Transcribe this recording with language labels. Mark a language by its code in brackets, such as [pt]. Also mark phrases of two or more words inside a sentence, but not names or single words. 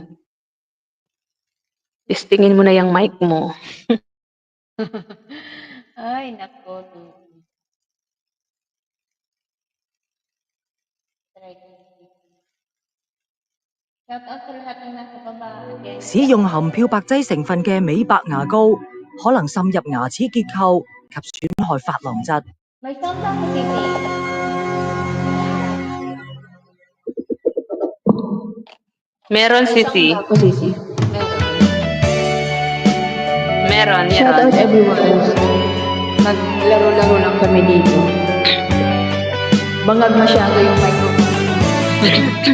[tl] Testingin mo na yung mic mo. Ay, nako. Try ko. [en] Shout out [tl] sa lahat ng nasa baba. [en] Again. [yue] 使用含漂白劑成分嘅美白牙膏可能滲入牙齒結構及損害珐琅質。 [tl] May sound ako, Sisi. Meron, sisi. Ako, Sisi. Meron, [en] Shout out [tl] meron. [en] everyone. [tl] Naglaro-laro lang kami dito. Bangag masyado yung microphone.